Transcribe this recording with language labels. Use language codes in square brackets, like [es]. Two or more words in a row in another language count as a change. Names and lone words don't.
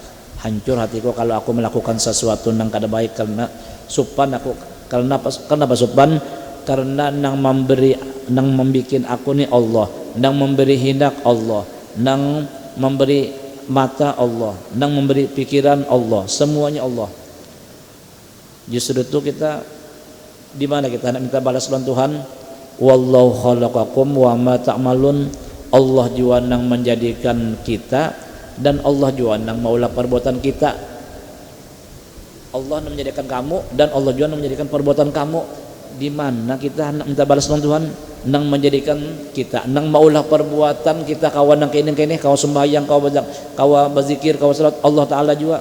[bjn] Hancur hatiku kalau aku melakukan sesuatu nang kada baik, karena supan aku karena supan karena nang membikin aku nih Allah, nang memberi hendak Allah, nang memberi mata Allah, nang memberi pikiran Allah, semuanya Allah. Justru itu kita di mana kita nak minta balas lawan Tuhan, [ar] والله خلقكم وما تعملون. [bjn] Allah juga nang menjadikan kita dan Allah juga nang maulah perbuatan kita. Allah nang menjadikan kamu dan Allah juga nang menjadikan perbuatan kamu. Di mana kita nak minta balas lawan Tuhan, nang menjadikan kita, nang maulah perbuatan kita, kawan nang kene kau sembahyang, kau berzikir, kau salat Allah taala juga.